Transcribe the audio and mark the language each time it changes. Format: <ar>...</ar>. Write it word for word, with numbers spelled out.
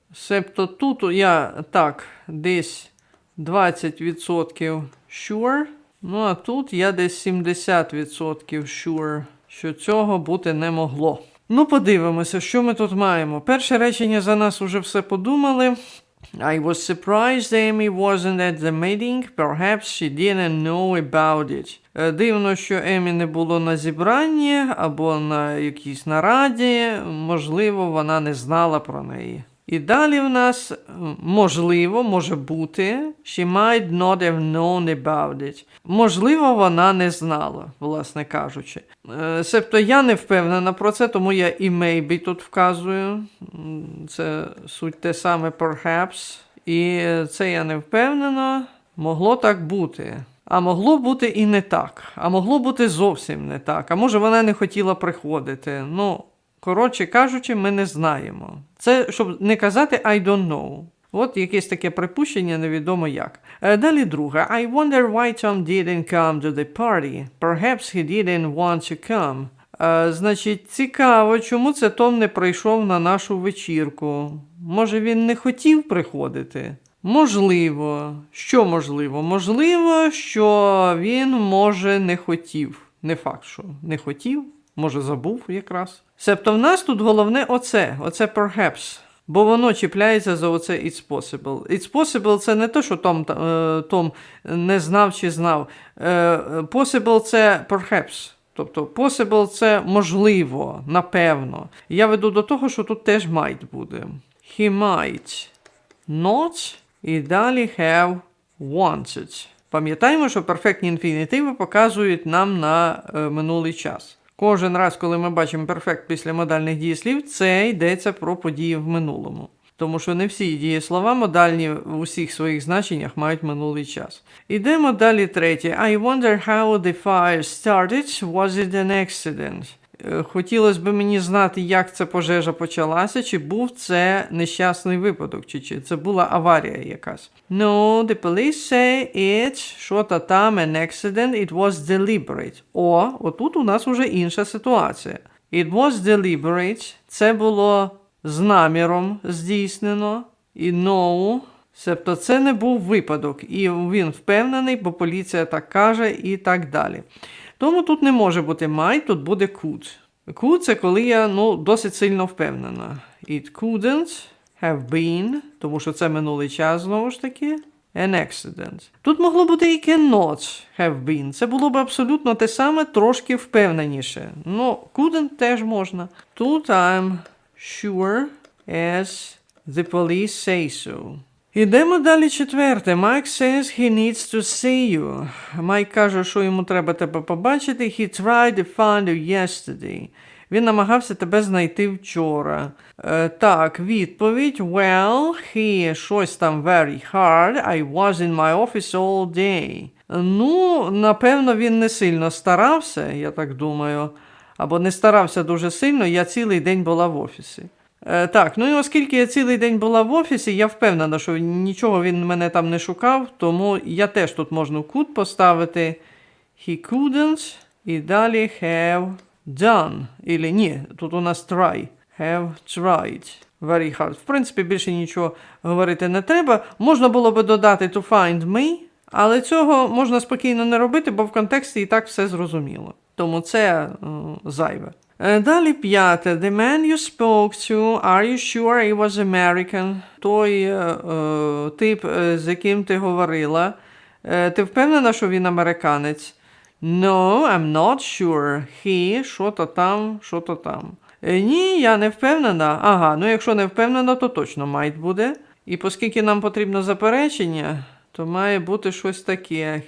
<uk>Себто тут я так десь двадцять відсотків sure. Ну а тут я десь сімдесят відсотків sure, що цього бути не могло. Ну, подивимося, що ми тут маємо. Перше речення за нас уже все подумали.</uk> <en>I was surprised Amy wasn't at the meeting. Perhaps she didn't know about it.</en> <uk>Е, Дивно, що Емі не було на зібранні або на якійсь нараді. Можливо, вона не знала про неї. І далі в нас м, можливо, може бути,</uk> <en>she might not have known about it.</en> <uk>Можливо, вона не знала, власне кажучи. Е, Себто я не впевнена про це, тому я і maybe тут вказую. М, Це суть те саме perhaps. І е, це я не впевнена. Могло так бути. А могло бути і не так. А могло бути зовсім не так. А може вона не хотіла приходити. Ну, коротше кажучи, ми не знаємо. Це щоб не казати</uk> <en>I don't know.</en> <uk>От якесь таке припущення, невідомо як. Е, Далі друге.</uk> <en>I wonder why Tom didn't come to the party. Perhaps he didn't want to come.</en> <uk>Е, значить, цікаво, чому це Том не прийшов на нашу вечірку. Може, він не хотів приходити? Можливо. Що можливо? Можливо, що він, може, не хотів. Не факт, що не хотів, може, забув якраз. Себто в нас тут головне оце, оце perhaps. Бо воно чіпляється за оце it's possible. It's possible це не те, що Том, та- е, Том не знав чи знав. Е, е, Possible це perhaps. Тобто possible це можливо, напевно. Я веду до того, що тут теж might буде.</uk> <en>He might not і далі have wanted.</en> <uk>Пам'ятаємо, що перфектні інфінітиви показують нам на е, минулий час. Кожен раз, коли ми бачимо перфект після модальних дієслів, це йдеться про події в минулому. Тому що не всі дієслова модальні в усіх своїх значеннях мають минулий час. Ідемо далі третє.</uk> <en>I wonder how the fire started. Was it an accident?</en> <uk>Е, Хотілося б мені знати, як ця пожежа почалася, чи був це нещасний випадок, чи, чи це була аварія якась.</uk> <en>No, the police say it,</en> <uk>що та там,</uk> <en>an accident, it was deliberate.</en> <uk>О, отут у нас уже інша ситуація.</uk> <en>It was deliberate,</en> <uk>це було з наміром здійснено, і no, себто це не був випадок, і він впевнений, бо поліція так каже і так далі. Тому тут не може бути might, тут буде could. Could – це коли я ну, досить сильно впевнена.</uk> <en>It couldn't have been,</en> <uk>тому що це минулий час, знову ж таки,</uk> <en>an accident.</en> <uk>Тут могло бути і cannot have been. Це було б абсолютно те саме, трошки впевненіше. Ну, couldn't теж можна.</uk> <en>Тут I'm sure as the police say so.</en> <uk>Ідемо далі четверте.</uk> <en>Mike says he needs to see you.</en> <uk>Майк каже, що йому треба тебе побачити.</uk> <en>He tried to find you yesterday.</en> <uk>Він намагався тебе знайти вчора. Е, так, відповідь.</uk> <en>Well, he</en> <uk>щось там</uk> <en>very hard. I was in my office all day.</en> <uk>Ну, напевно, він не сильно старався, я так думаю. Або не старався дуже сильно, я цілий день була в офісі. Е, так, ну і оскільки я цілий день була в офісі, я впевнена, що нічого він мене там не шукав, тому я теж тут можна could поставити he couldn't і далі have done. Ілі ні, тут у нас try.</uk> <en>Have tried.</en> <uk>Very hard. В принципі, більше нічого говорити не треба. Можна було би додати to find me, але цього можна спокійно не робити, бо в контексті і так все зрозуміло. Тому це е, зайве. Е, Далі п'яте.</uk> <en>The man you spoke to, are you sure he was American?</en> <uk>Той е, е, тип, е, з яким ти говорила, е, ти впевнена, що він американець?</uk> <en>No, I'm not sure.</en> <uk>He, що-то там, що-то там. Е, Ні, я не впевнена. Ага, ну якщо не впевнена, то точно might буде. І оскільки нам потрібно заперечення, то має бути щось таке.</uk>